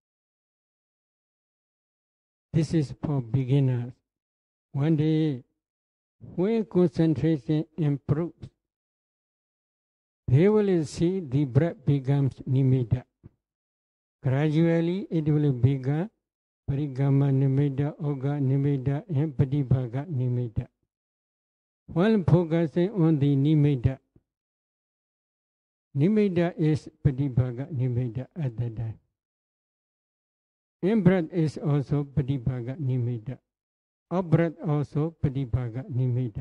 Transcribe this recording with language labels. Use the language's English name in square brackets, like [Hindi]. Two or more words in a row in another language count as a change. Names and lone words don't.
[English] This is for beginners. One day, when concentration improves, they will see the breath becomes nimitta. Gradually it will become [Pali] parikama nimitta, oga nimitta, [English] and [Pali] patibhaga nimitta. [English] While focusing on the nimitta, nimitta is [Pali] patibhaga nimitta [English] at that time. In-breath is also [Pali] patibhaga nimitta. [English] Out-breath also [Pali] patibhaga nimitta.